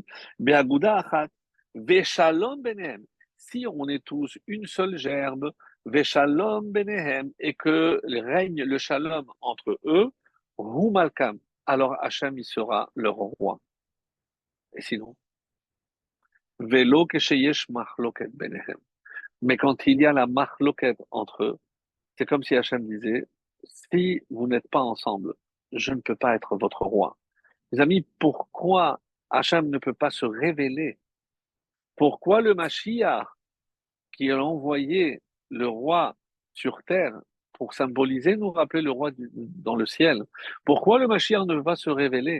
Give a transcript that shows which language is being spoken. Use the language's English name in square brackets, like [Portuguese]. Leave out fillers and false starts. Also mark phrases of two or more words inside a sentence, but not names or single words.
[Hebrew] באגודה אחת, ושלום ביניהם. [French] Si on est tous une seule gerbe, [Hebrew] ושלום ביניהם, [French] et que règne le shalom entre eux, [Hebrew] הוא מלכם, [French] alors Hachem il sera leur roi. Et sinon, [Hebrew] ולא כשיש מחלוקת ביניהם. [French] Mais quand il y a la machloket entre eux, c'est comme si Hachem disait, si vous n'êtes pas ensemble, je ne peux pas être votre roi. Mes amis, pourquoi Hachem ne peut pas se révéler? Pourquoi le Mashiach, qui a envoyé le roi sur terre pour symboliser, nous rappeler le roi dans le ciel, pourquoi le Mashiach ne va se révéler?